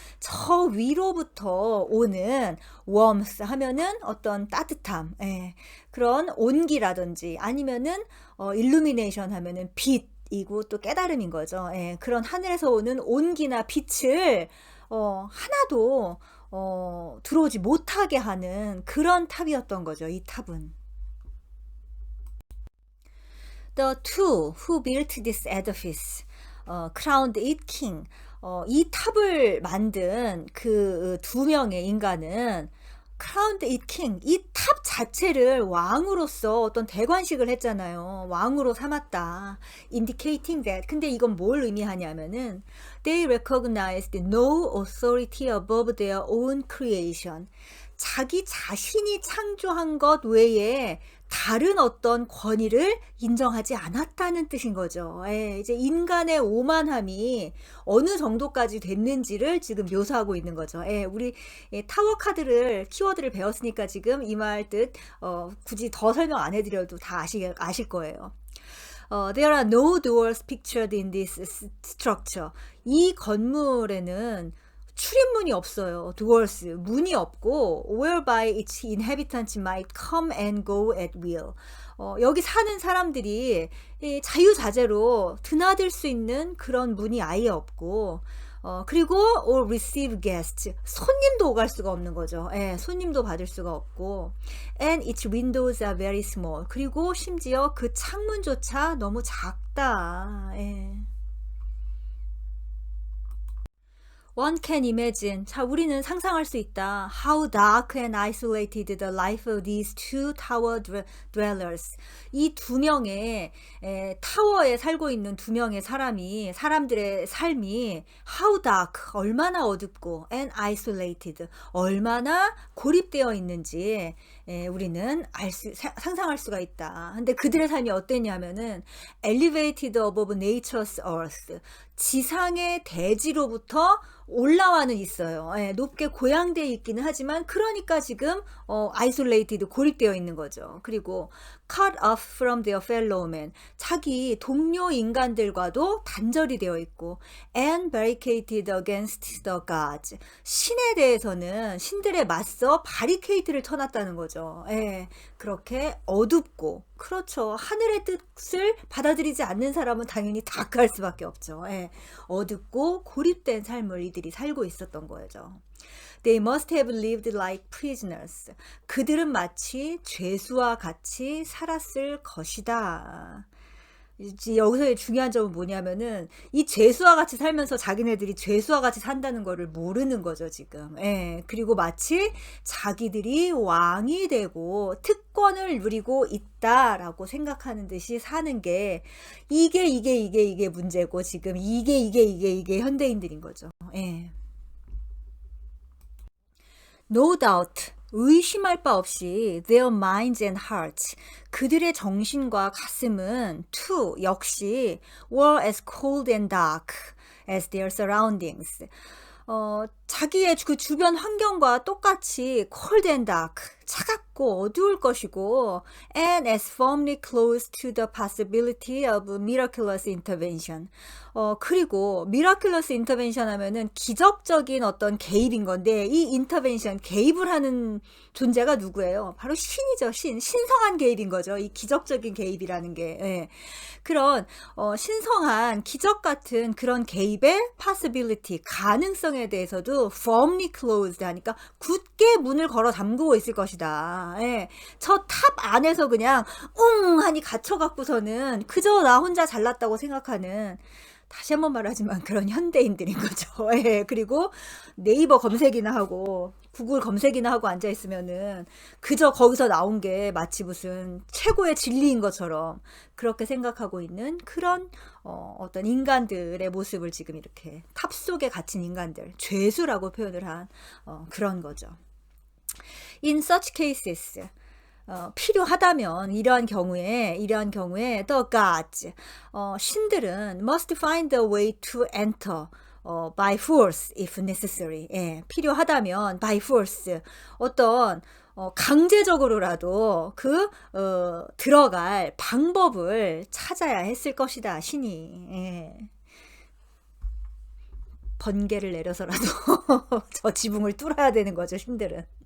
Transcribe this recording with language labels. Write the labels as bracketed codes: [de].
[ko] 저 위로부터 오는 warmth 하면은 어떤 따뜻함, 예, 그런 온기라든지 아니면은 illumination 하면은 빛이고 또 깨달음인 거죠. 예, 그런 하늘에서 오는 온기나 빛을 하나도 들어오지 못하게 하는 그런 탑이었던 거죠. 이 탑은. [en] The two who built this edifice crowned it king. [ko] 이 탑을 만든 그 두 명의 인간은 [en] crowned it king. [ko] 이 탑 자체를 왕으로서 어떤 대관식을 했잖아요. 왕으로 삼았다. [en] indicating that. [ko] 근데 이건 뭘 의미하냐면은 [en] they recognized no authority above their own creation. [ko] 자기 자신이 창조한 것 외에 다른 어떤 권위를 인정하지 않았다는 뜻인 거죠. 예, 이제 인간의 오만함이 어느 정도까지 됐는지를 지금 묘사하고 있는 거죠. 예, 우리 타워 카드를 키워드를 배웠으니까 지금 이 말 뜻 굳이 더 설명 안 해드려도 다 아실 거예요. [en] There are no doors pictured in this structure. [ko] 이 건물에는 출입문이 없어요. [en] doors, [ko] 문이 없고 [en] whereby its inhabitants might come and go at will. [ko] 여기 사는 사람들이 자유자재로 드나들 수 있는 그런 문이 아예 없고 그리고 [en] or receive guests, [ko] 손님도 오갈 수가 없는 거죠. 예, 손님도 받을 수가 없고 [en] and its windows are very small. [ko] 그리고 심지어 그 창문조차 너무 작다. 예. [en] One can imagine. [ko] 자, 우리는 상상할 수 있다. [en] How dark and isolated the life of these two tower dwellers. [ko] 이 두 명의 타워에 살고 있는 두 명의 사람들의 삶이 [en] how dark, [ko] 얼마나 어둡고 [en] and isolated, [ko] 얼마나 고립되어 있는지 우리는 상상할 수가 있다. 근데 그들의 삶이 어땠냐면은 [en] elevated above nature's earth. [ko] 지상의 대지로부터 올라와는 있어요. 예, 높게 고양되어 있기는 하지만 그러니까 지금 isolated, 고립되어 있는 거죠. 그리고 [en] cut off from their fellow men, [ko] 자기 동료 인간들과도 단절이 되어 있고 [en] and barricaded against the gods, [ko] 신에 대해서는 신들에 맞서 바리케이트를 쳐놨다는 거죠. 예, 그렇게 어둡고, 그렇죠. 하늘의 뜻을 받아들이지 않는 사람은 당연히 다크할 수밖에 없죠. 예, 어둡고 고립된 삶을 이들이 살고 있었던 거죠. [en] They must have lived like prisoners. [ko] 그들은 마치 죄수와 같이 살았을 것이다. 여기서의 중요한 점은 뭐냐면은 이 죄수와 같이 살면서 자기네들이 죄수와 같이 산다는 거를 모르는 거죠, 지금. 예. 그리고 마치 자기들이 왕이 되고 특권을 누리고 있다라고 생각하는 듯이 사는 게 이게 문제고 지금 이게 현대인들인 거죠. 예. [en] No doubt. [ko] 의심할 바 없이 [en] their minds and hearts. [ko] 그들의 정신과 가슴은 [en] too [ko] 역시 [en] were as cold and dark as their surroundings. [ko] 자기의 그 주변 환경과 똑같이 [en] cold and dark, [ko] 차갑고 어두울 것이고 [en] and as firmly close to the possibility of miraculous intervention. [ko] 그리고 [en] miraculous intervention [ko] 하면은 기적적인 어떤 개입인 건데 이 intervention, 개입을 하는 존재가 누구예요? 바로 신이죠. 신성한 개입인 거죠. 이 기적적인 개입이라는 게. 예. 그런 신성한 기적 같은 그런 개입의 possibility, 가능성에 대해서도 [en] firmly closed [ko] 하니까 굳게 문을 걸어 잠그고 있을 것이다. 예. 저 탑 안에서 그냥 하니 갇혀갖고서는 그저 나 혼자 잘났다고 생각하는, 다시 한번 말하지만 그런 현대인들인 거죠. 예. 그리고 네이버 검색이나 하고 구글 검색이나 하고 앉아있으면은 그저 거기서 나온 게 마치 무슨 최고의 진리인 것처럼 그렇게 생각하고 있는 그런 어떤 인간들의 모습을 지금 이렇게 탑 속에 갇힌 인간들, 죄수라고 표현을 한 그런 거죠. [en] In such cases, [ko] 필요하다면 이러한 경우에 [en] the gods, [ko] 신들은 [en] must find a way to enter by force if necessary. [ko] 예, 필요하다면 [en] by force, [ko] 어떤 강제적으로라도 들어갈 방법을 찾아야 했을 것이다, 신이. 예. 번개를 내려서라도 저 지붕을 뚫어야 되는 거죠, 신들은.